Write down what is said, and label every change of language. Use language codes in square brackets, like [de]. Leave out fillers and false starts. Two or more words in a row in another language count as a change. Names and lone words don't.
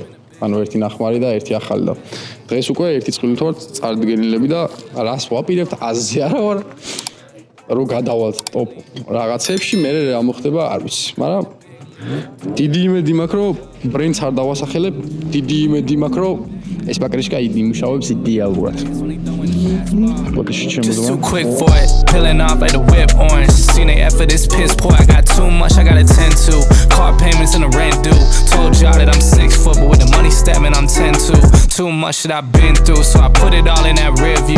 [ka] ანუ ერთი ნახმარი და ერთი ახალი და დღეს უკვე ერთი წყილით ვარ წარდგენილები და რას ვაპირებთ 100-ზე არა ვარ რომ გადავალთ ტოპ რაღაცებში მე რა მოხდება არ ვიცი მაგრამ დიდი იმედი მაქვს რომ ბრენდს არ დავასახელებ დიდი იმედი მაქვს რომ ეს ბაკრიშკა იმუშავებს იდეალურად [en] Just too quick for it, peeling off like the whip orange. Seen they effort, this piss poor. I got too much, I gotta tend to. Car payments and the rent due. Told y'all that I'm 6 foot, but with the money stabbing, I'm 10-2. Too much that I've been through, so I put it all in that rear view.